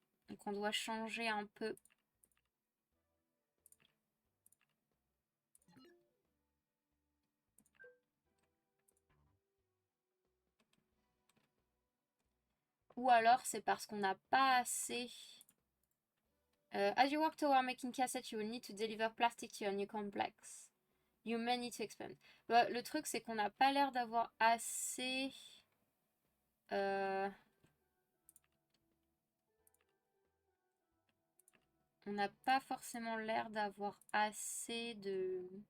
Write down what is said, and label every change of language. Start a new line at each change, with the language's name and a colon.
French: Donc on doit changer un peu. Ou alors c'est parce qu'on n'a pas assez.
English: As you work toward making cassette, you will need to deliver plastic to your new complex. You may need to expand.
French: Bah, le truc, c'est qu'on n'a pas l'air d'avoir assez. euh, on n'a pas forcément l'air d'avoir assez de.